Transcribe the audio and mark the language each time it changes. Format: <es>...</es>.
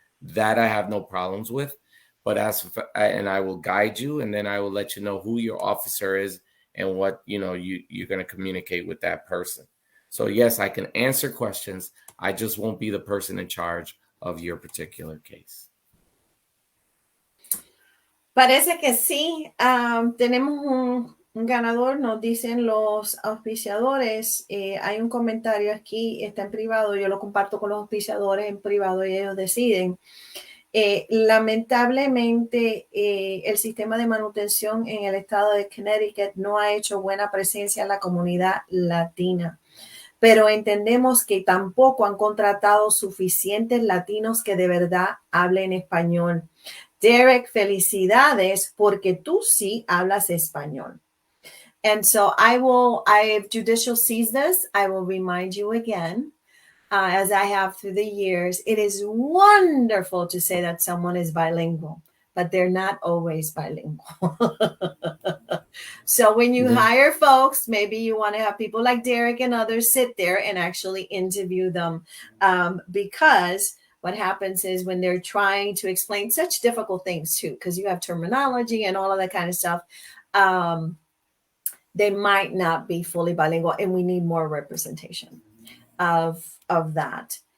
<en>That I have no problems with. But and I will guide you, and then I will let you know who your officer is and what you're going to communicate with that person. So yes, I can answer questions. I just won't be the person in charge of your particular case.</en> <es>Parece que sí. Tenemos un ganador, nos dicen los auspiciadores. Hay un comentario aquí, está en privado. Yo lo comparto con los auspiciadores en privado y ellos deciden. Lamentablemente, el sistema de manutención en el estado de Connecticut no ha hecho buena presencia en la comunidad latina, pero entendemos que tampoco han contratado suficientes latinos que de verdad hablen español. Derek, felicidades porque tú sí hablas español.</es> <en>And so if Judicial sees this, I will remind you again, as I have through the years, it is wonderful to say that someone is bilingual, but they're not always bilingual. So when you hire folks, maybe you want to have people like Derek and others sit there and actually interview them, because what happens is when they're trying to explain such difficult things too, because you have terminology and all of that kind of stuff, they might not be fully bilingual, and we need more representation of that.</en>